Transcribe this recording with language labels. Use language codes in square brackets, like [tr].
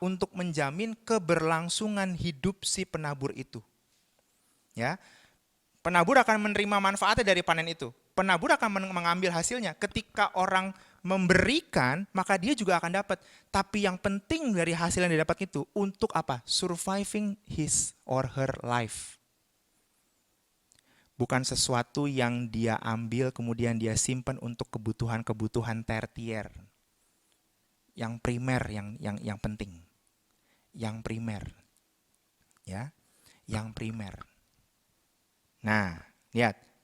[id] Untuk menjamin keberlangsungan hidup si penabur itu. Ya, penabur akan menerima manfaatnya dari panen itu. Penabur akan mengambil hasilnya. Ketika orang memberikan, maka dia juga akan dapat. Tapi yang penting dari hasil yang didapat itu untuk apa? [en] Surviving his or her life. [id] Bukan sesuatu yang dia ambil kemudian dia simpan untuk kebutuhan-kebutuhan tertier. Yang primer, yang penting. Yang primer. Ya, yang primer. Nah, lihat.